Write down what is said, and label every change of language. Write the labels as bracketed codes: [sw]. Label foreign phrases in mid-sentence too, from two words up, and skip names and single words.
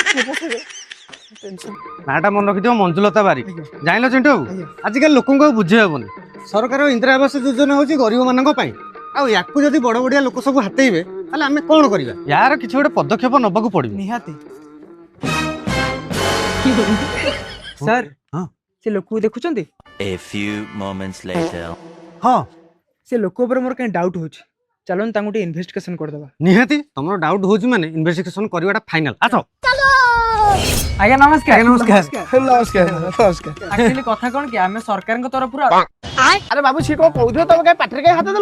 [or] ନାଟା ମନେ ରଖିଥିବ ମଞ୍ଜୁଲତା ବାରିକ ଜାଣିଲ ଚିଣ୍ଟୁ ବାବୁ ଆଜିକାଲି ଲୋକଙ୍କୁ ଆଉ ବୁଝେଇ ହବନି ସରକାର ଇନ୍ଦିରା ଆବାସ ଯୋଜନା ହଉଛି ଗରିବ ମାନଙ୍କ ପାଇଁ ଆଉ ୟାକୁ ଯଦି ବଡ ବଡିଆ ଲୋକ ସବୁ ହାତେଇବେ ତାହେଲେ ଆମେ କଣ କରିବା ୟାର କିଛି ଗୋଟେ ପଦକ୍ଷେପ ନବାକୁ ପଡିବ ନିହାତି ସାର୍ ସେ ଲୋକକୁ ଦେଖୁଛନ୍ତି [en] A few moments later. [or] ହଁ ସେ ଲୋକ ଉପରେ ମୋର କାଇଁ ଡାଉଟ୍ ହଉଛି ଚାଲନ୍ତୁ ତାଙ୍କୁ ଟିକେ ଇନଭେଷ୍ଟିଗେସନ କରିଦବା ନିହାତି ତମର ଡାଉଟ୍ ହଉଛି ମାନେ ଇନଭେଷ୍ଟିଗେସନ କରିବାଟା ଫାଇନାଲ ଆସ ଆଜ୍ଞା ନମସ୍କାର ନମସ୍କାର ଆକ୍ଚୁଆଲି କଥା କଣ କି ଆମେ ସରକାରଙ୍କ ତରଫରୁ ଆରେ ବାବୁ ସିଏ କଣ କହୁଥିବ ତମେ କାଇଁ ପାଟିରେ କାଇଁ ହାତ ଦେଲ